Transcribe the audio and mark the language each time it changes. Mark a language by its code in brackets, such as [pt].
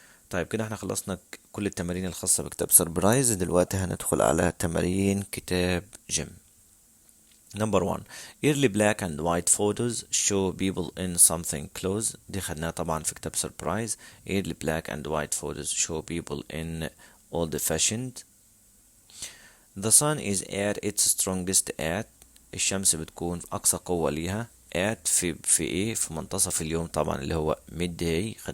[ar] طيب كده احنا خلصنا كل التمارين الخاصة بكتاب سربرايز. دلوقتي هندخل على تمارين كتاب جيم. [en] Number 1 early black and white photos show people in something close. [ar] دي خدناها طبعا في كتاب سربرايز. [en] early black and white photos show people in old fashioned. The sun is at its strongest at. [ar] الشمس بتكون أقصى قوة ليها at في ايه في منتصف اليوم طبعا اللي هو [en] midday.